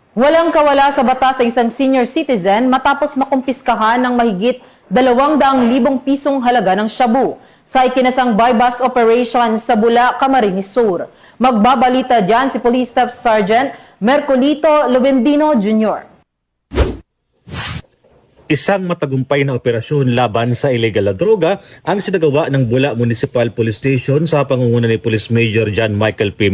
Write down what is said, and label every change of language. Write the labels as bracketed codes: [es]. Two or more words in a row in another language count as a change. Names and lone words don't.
[tl] Walang kawala sa batas sa isang senior citizen matapos makumpiskahan ng mahigit 200,000 pisong halaga ng shabu sa ikinasang [en] buy-bust operation [tl] sa Bula, Camarines Sur. Magbabalita dyan si Police Staff Sergeant Mercolito Lubendino Jr. Isang matagumpay na operasyon laban sa illegal na droga ang sinagawa ng Bula Municipal Police Station sa pangunguna ni Police Major John Michael P.